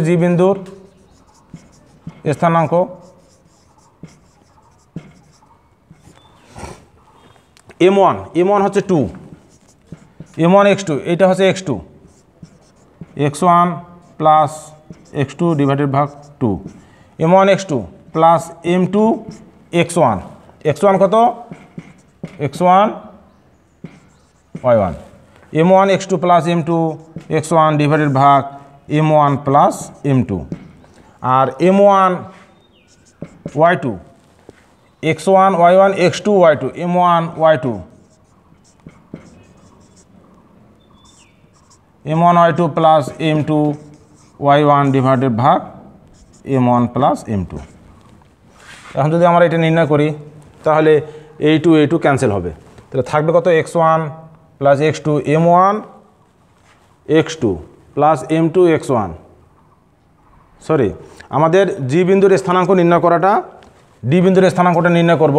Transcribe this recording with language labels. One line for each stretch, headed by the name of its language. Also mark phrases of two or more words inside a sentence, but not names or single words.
Bangla: জি বিন্দুর স্থানাঙ্ক m1 হচ্ছে 2, m1 x2, এটা হচ্ছে x2, x1 প্লাস x2 ডিভাইডেড ভাগ 2, m1 x2 প্লাস m2 x1, x1 কত? x1 y1, m1 x2 প্লাস m2 x1 ডিভাইডেড ভাগ m1 প্লাস m2। আর m1 y2, x1 y1 x2 y2, m1 y2, m1 y2 প্লাস m2 y1 ডিভাইডেড ভাগ m1 প্লাস m2। এখন যদি আমরা এটা নির্ণয় করি, তাহলে a2 ক্যান্সেল হবে। তাহলে থাকবে কত? x1 প্লাস x2 m1 x2 প্লাস m2 x1, সরি আমাদের জি বিন্দুর স্থানাঙ্ক নির্ণয় করাটা ডি বিন্দুর স্থানাঙ্কটা নির্ণয় করব।